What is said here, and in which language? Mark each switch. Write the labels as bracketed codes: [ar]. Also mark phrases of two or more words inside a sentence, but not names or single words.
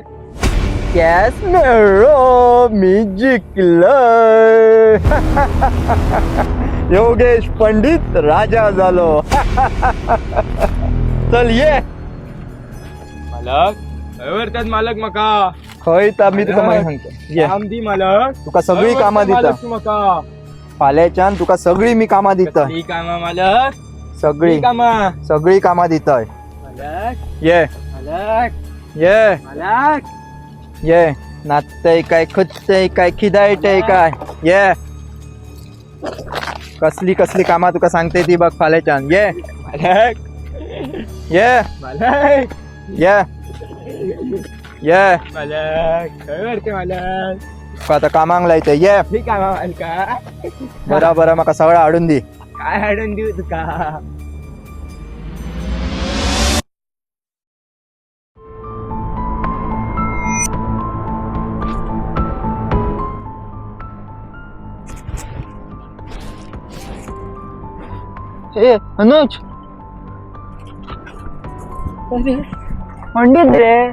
[kok] केस मिळो मी जिंकलय योगेश पंडित राजा झालो चल ये मालक खंय मालक मका खंय तर मी तुका मागीर सांगतो ये काम दी मालक तुका सगळी कामां दिता मालक तू मका फाल्याच्यान तुका सगळी मी कामां दिता कसली कामा मालक सगळी कामा सगळी कामां दिताय मालक ये मालक ये मालक ये नाचतय काय खुचतय काय खिदायतय काय ये कसली कसली कामां तुका सांगते ती बघ फाल्याच्यान ये मालक ये मालक ये ये मालक खंय वरते मालक तुका आता कामांक लायतय ये ही कामा मालका बरा बरा म्हाका सगळं हाडून दी काय हाडून देऊ तुका ए अनुज पंडित रे